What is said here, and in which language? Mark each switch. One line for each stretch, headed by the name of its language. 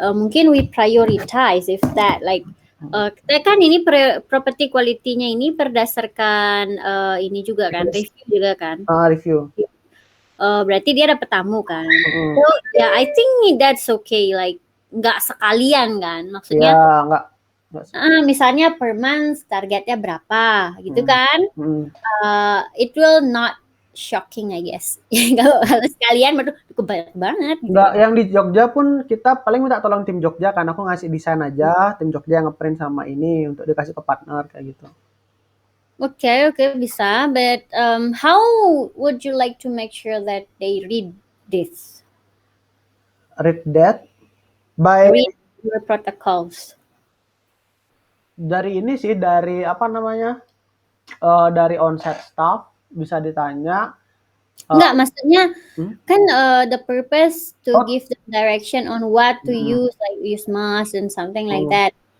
Indonesian: Mungkin
English: we prioritize if that like
Indonesian: kan ini property quality-nya ini berdasarkan ini juga kan, review juga kan.
English: Review.
Indonesian: Berarti dia dapat tamu kan.
English: So yeah, I think that's okay, like
Indonesian: nggak sekalian kan, maksudnya. Ya, nggak. Misalnya per month targetnya berapa gitu kan.
English: It will not shocking I guess.
Indonesian: Kalau sekalian baru banyak banget gitu. Enggak, yang di Jogja pun kita paling minta tolong tim Jogja kan, aku ngasih desain aja, tim Jogja yang ngeprint sama ini untuk dikasih ke partner kayak gitu. Okay, bisa.
English: But how would you like to make sure that they read this? Read that by Read your protocols.
Indonesian: Dari ini sih, dari apa namanya, dari on-site staff bisa ditanya. Enggak, maksudnya kan
English: the purpose to give the direction on what to use, like use mask and something like that.